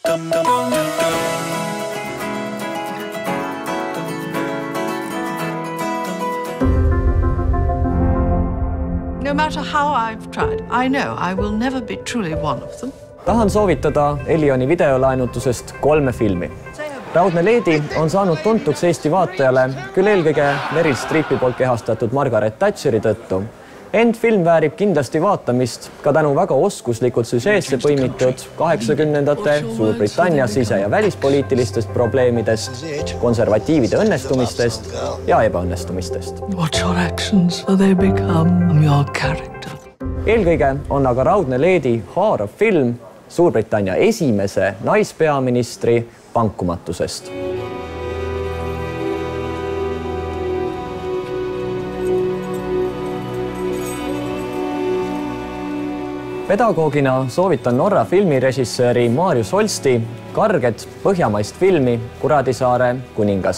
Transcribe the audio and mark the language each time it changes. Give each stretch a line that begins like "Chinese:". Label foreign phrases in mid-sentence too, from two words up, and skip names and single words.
English: No matter how I've tried, I know I will never be truly one of them.
Estonian: Tahan soovitada Elioni videolaenutusest 3 filmi. Raudne leedi on saanud tuntuks Eesti vaatajale küll eelkõige Meryl Streepi poolt kehastatud Margaret Thatcheri tõttu, ent film väärib kindlasti vaatamist ka tänu väga oskuslikult süžeesse põimitud 80ndate Suurbritannia sise- ja välispoliitilistest probleemidest, konservatiivide õnnestumistest ja ebaõnnestumistest.
English: Watch your actions, for they become your character.
Estonian: Eelkõige on aga Raudne leedi haarav film Suurbritannia esimese naispeaministri vankumatusest. Pedagoogina soovitan Norra filmirežissööri Marius Holsti karget põhjamaist filmi Kuradisaare kuningas.